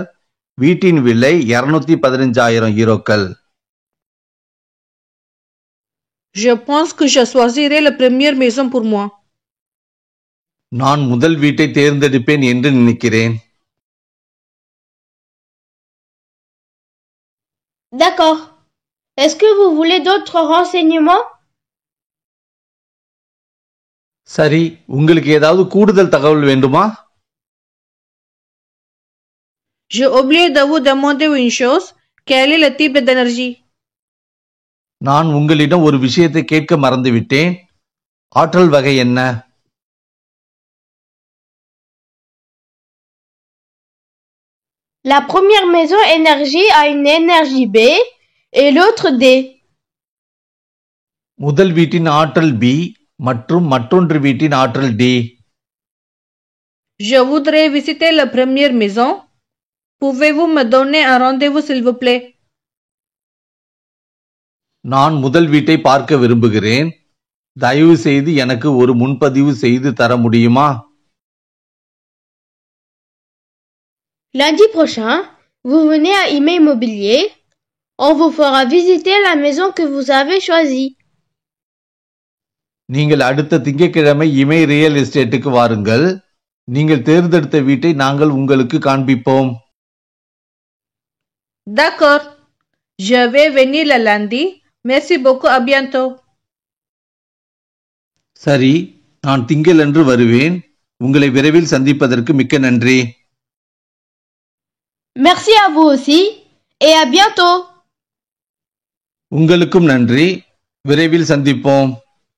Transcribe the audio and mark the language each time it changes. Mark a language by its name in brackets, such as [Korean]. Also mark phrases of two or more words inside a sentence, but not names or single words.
[Tamil] வீட்டின் விலை 215,000 யூரோக்கள். [French] Je pense que je choisirai la première maison pour moi. [Tamil] நான் முதல் வீட்டை தேர்ந்தெடுப்பேன் என்று நினைக்கிறேன். [French] D'accord. Est-ce que vous voulez d'autres renseignements? [Tamil] சரி, உங்களுக்கு ஏதாவது கூடுதல் தகவல் வேண்டுமா? [French] J'ai oublié de vous demander une chose. Quel est le type d'énergie? [Tamil] நான் உங்களிடம் ஒரு விஷயத்தை கேட்க மறந்துவிட்டேன். ஆற்றல் வகை என்ன? [French] La première maison énergie a une énergie B et l'autre D. [Tamil] முதல் வீட்டின் ஆற்றல் B மற்றும் மற்றொன்று வீட்டின் ஆற்றல் D. [French] Je voudrais visiter la première maison. Pouvez-vous me donner un rendez-vous s'il vous plaît? [Tamil] நான் முதல் வீட்டை பார்க்க விரும்புகிறேன். தயவு செய்து எனக்கு ஒரு முன்பதிவு செய்து தர முடியுமா? [French] Lundi prochain, vous venez à IME Immobilier. On vous fera visiter la maison que vous avez choisie. [Tamil] நீங்கள் அடுத்த திங்கட்கிழமை இமை [English] real estate [Tamil] வாருங்கள். நீங்கள் தேர்ந்தெடுத்த வீட்டை நாங்கள் உங்களுக்கு காண்பிப்போம். [French] D'accord. Je vais venir le lundi. Merci beaucoup. À bientôt. [Tamil] சரி, நான் திங்களன்று வருவேன். உங்களை விரைவில் சந்திப்பதற்கு மிக்க நன்றி. [French] Merci à vous aussi et à bientôt. [Tamil] உங்களுக்கும் நன்றி. விரைவில் சந்திப்போம்.